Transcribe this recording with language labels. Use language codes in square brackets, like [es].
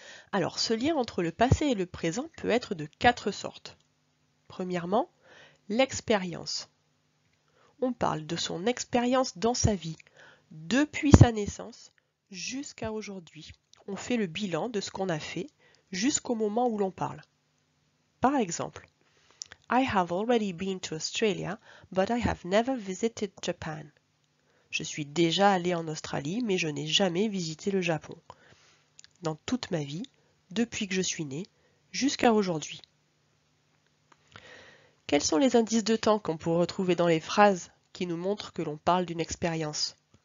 [fr] Alors, ce lien entre le passé et le présent peut être de quatre sortes. Premièrement, l'expérience. On parle de son expérience dans sa vie, depuis sa naissance jusqu'à aujourd'hui. On fait le bilan de ce qu'on a fait jusqu'au moment où l'on parle. Par exemple, [en] I have already been to Australia, but I have never visited Japan. [fr] Je suis déjà allé en Australie, mais je n'ai jamais visité le Japon. Dans toute ma vie, depuis que je suis né, jusqu'à aujourd'hui. Quels sont les indices de temps qu'on peut retrouver dans les phrases qui nous montrent que l'on parle d'une expérience?